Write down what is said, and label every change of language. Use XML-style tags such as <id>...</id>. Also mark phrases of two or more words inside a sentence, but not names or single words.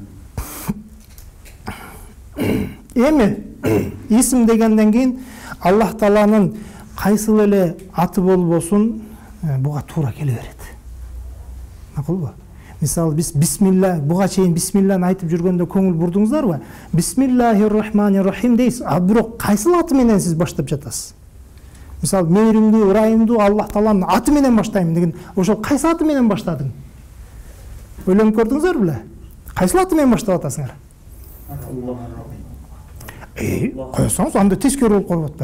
<ky>Эми исм дегенден кийин Аллах Тааланын кайсыл эле аты болбосун буга туура келе берет. Макулбу? Мисалы биз бисмилла, буга чейин бисмилланы айтып жүргөндө көңүл бурдуңуздарбы?</ky> <ar>بسم الله الرحمن الرحيم</ar> <ky>дейсиз, а бирок кайсыл аты менен сиз баштап жатасыз? Мисалы мээримдүү, ырайымдуу Аллах Тааланын аты менен баштайм деген, ошол кайсы аты менен баштадың? Ойлонуп көрдүңүздөр беле? Кайсыл аты менен баштап атасыңар? Койсоңуз анда тескери болуп калып атпайбы?</ky>